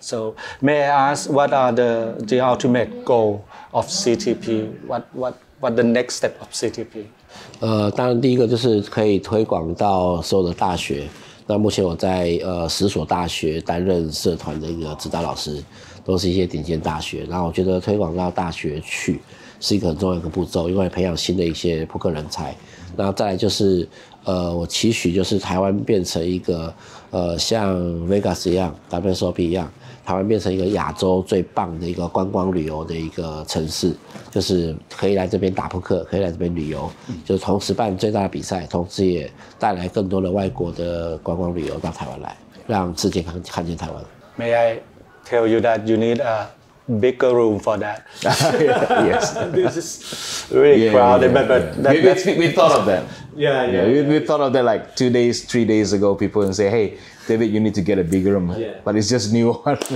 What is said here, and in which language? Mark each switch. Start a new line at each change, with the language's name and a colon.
English: So may I ask, what are the ultimate goal of CTP? What the next step of CTP?
Chinese: 当然第一个就是可以推广到所有的大学。那目前我在10所大学担任社团的一个指导老师，都是一些顶尖大学。然后我觉得推广到大学去是一个很重要的一个步骤，因为培养新的一些扑克人才。然后再来就是我期许就是台湾变成一个像 Vegas 一样 WSOP 一样，台湾变成一个亚洲最棒的一个观光旅游的一个城市，就是可以来这边打扑克，可以来这边旅游，就是同时办最大的比赛，同时也带来更多的外国的观光旅游到台湾来，让世界看见台湾。
English: May I tell you that you need a bigger room for that? Yes. This is really crowded, but we thought of that. Yeah. We thought of that like 2 days, 3 days ago. People and say, "Hey, David, you need to get a bigger room." But it's just new one.